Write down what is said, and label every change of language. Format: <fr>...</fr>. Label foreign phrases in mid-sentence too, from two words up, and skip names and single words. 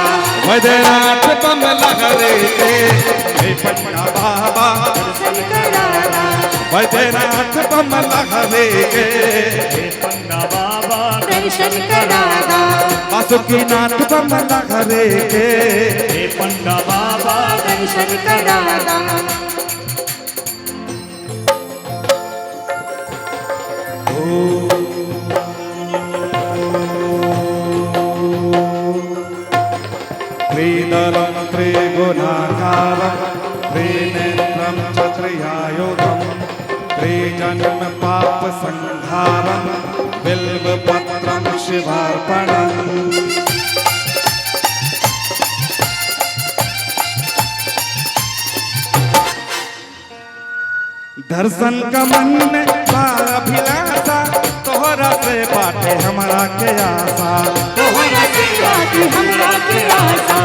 <bho>बैद्यनाथ बमला करे के, हे पंडा बाबा दर्शन करादा, बैद्यनाथ बमला करे के, हे पंडा बाबा दर्शन करादा, बासुकीनाथ बमला करे के, हे पंडा बाबा दर्शन करादा।</bho> <sa>त्रिदलं त्रिगुणाकारं त्रिनेत्रं च त्रियायुधं त्रिजन्म पाप संहारं बिल्वपत्रं शिवार्पणम्।</sa> <bho>दर्शन का मन में अभिलाषा, तोहरा से बाटे हमारा के आशा, तोहरा से बाटे हमरा के आशा,</bho>